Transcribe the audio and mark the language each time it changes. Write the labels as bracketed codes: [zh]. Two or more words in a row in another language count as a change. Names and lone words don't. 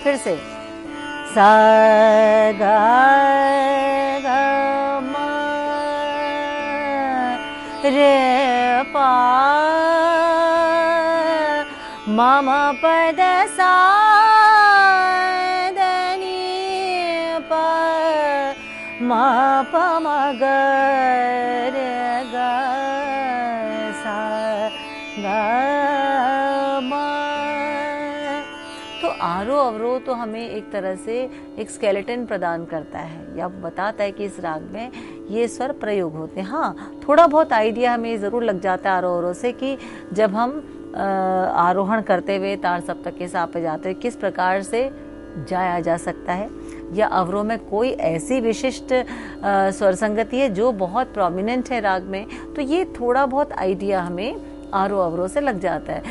[hi] फिर से सा ग ग म रे पा म म प द सा मा प म ग रे ग सा ग म। तो आरोह अवरोह तो हमें एक तरह से एक स्केलेटन प्रदान करता है या बताता है कि इस राग में ये स्वर प्रयोग होते हैं। हाँ, थोड़ा बहुत आइडिया हमें ज़रूर लग जाता है आरोह अवरोह से कि जब हम आरोहण करते हुए तार सप्तक के साथ पे जाते हैं किस प्रकार से जाया जा सकता है, या अवरोह में कोई ऐसी विशिष्ट स्वर संगति है जो बहुत प्रोमिनेंट है राग में, तो ये थोड़ा बहुत आइडिया हमें आरोह अवरोह से लग जाता है।